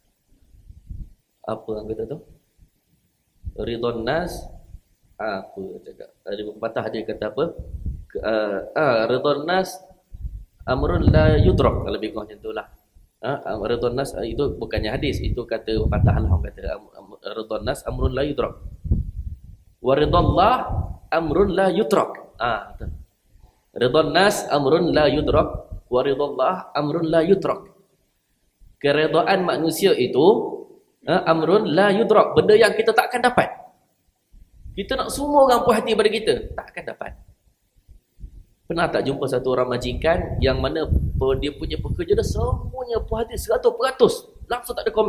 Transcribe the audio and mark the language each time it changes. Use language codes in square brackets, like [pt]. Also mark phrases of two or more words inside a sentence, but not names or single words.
[ms] Apa yang kata tu? [ar] رضا الناس, [ms] apa cakap? Ada pepatah dia kata apa? [ar] رضا الناس أمر لا يدرك. [ms] Kalau lebih kurang macam itulah. [ar] رضا الناس [ms] itu bukannya hadis, itu kata pepatah lah, orang kata [ar] رضا الناس أمر لا يدرك. ورضا الله أمر لا يترك. [ms] Betul. [ar] رضا الناس أمر لا يدرك، ورضا الله أمر لا يترك. [ms] Keredaan manusia itu [ar] أمر لا يدرك, [ms] benda yang kita takkan dapat. Kita nak semua orang puas hati pada kita, takkan dapat. Pernah tak jumpa satu orang majikan yang mana dia punya pekerja dia semuanya puas hati 100%, langsung tak ada komen?